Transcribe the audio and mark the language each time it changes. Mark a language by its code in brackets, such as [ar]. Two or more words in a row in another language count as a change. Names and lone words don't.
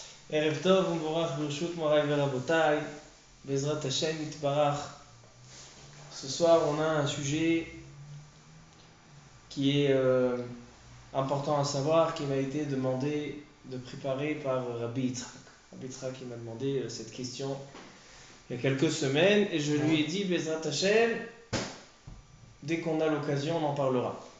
[he] ערב טוב, ומבורך, ברשות, מוריי ורבותיי, בעזרת השם, יתברך. [fr] Ce soir, on a un sujet qui est important à savoir, qui m'a été demandé de préparer par Rabbi Yitzhak. Rabbi Yitzhak m'a demandé cette question il y a quelques semaines, et je lui ai dit, [he] בעזרת השם, [fr] dès qu'on a l'occasion, on en parlera.